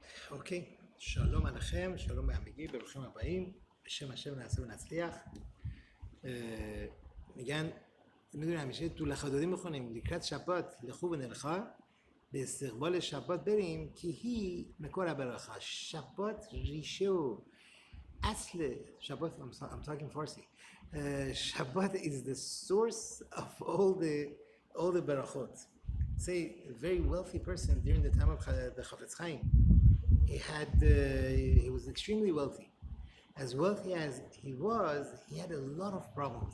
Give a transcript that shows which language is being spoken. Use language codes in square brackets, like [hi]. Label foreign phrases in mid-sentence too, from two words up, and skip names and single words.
[he] אוקיי, שלום עליכם, שלום בעמיגי, ברוכים הבאים, בשם השם נעשה ונצליח. [fa] میگن میدونی همیشه تو لخدادی میخونیم [he] לקראת שבת לכו ונלכה [fa] باستقبال شبات بریم که هی [he] מקור הברכה. [fa] שבת ریشه و اصل شبات [en] I'm talking Farsi. Shabbat is the source of all the barachot. Say a very wealthy person during the time of the Chafetz Chaim. He was extremely wealthy. As wealthy as he was, he had a lot of problems.